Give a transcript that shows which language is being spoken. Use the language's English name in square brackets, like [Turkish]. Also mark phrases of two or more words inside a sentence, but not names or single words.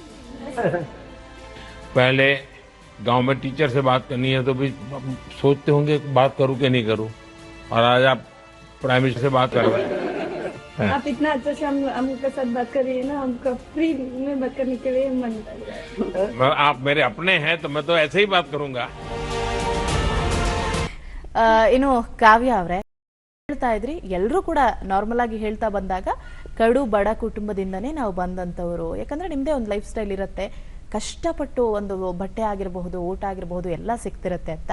[Hindi] पहले गांव में टीचर से बात करनी है तो भी सोचते होंगे बात करूं कि नहीं करूं, और आज आप [English] prime minister [Hindi] से बात कर रहे हैं। आप इतना अच्छा से हमके साथ बात कर रही है ना, हमको फ्री में बात करने के लिए मन कर रहा है। आप मेरे अपने हैं तो मैं तो ऐसे ही बात करूंगा। [Kannada] ಇನ್ನು ಕಾವ್ಯ ಅವರೇ, ಹೇಳ್ತಾ ಇದ್ರಿ ಎಲ್ಲರೂ ಕೂಡ ನಾರ್ಮಲ್ ಆಗಿ ಹೇಳ್ತಾ ಬಂದಾಗ ಕಡು ಬಡ ಕುಟುಂಬದಿಂದನೇ ನಾವು ಬಂದಂಥವ್ರು, ಯಾಕಂದ್ರೆ ನಿಮ್ದೇ ಒಂದು [English] life style [Kannada] ಇರುತ್ತೆ, ಕಷ್ಟಪಟ್ಟು ಒಂದು ಬಟ್ಟೆ ಆಗಿರಬಹುದು, ಊಟ ಆಗಿರಬಹುದು, ಎಲ್ಲ ಸಿಗ್ತಿರತ್ತೆ ಅಂತ.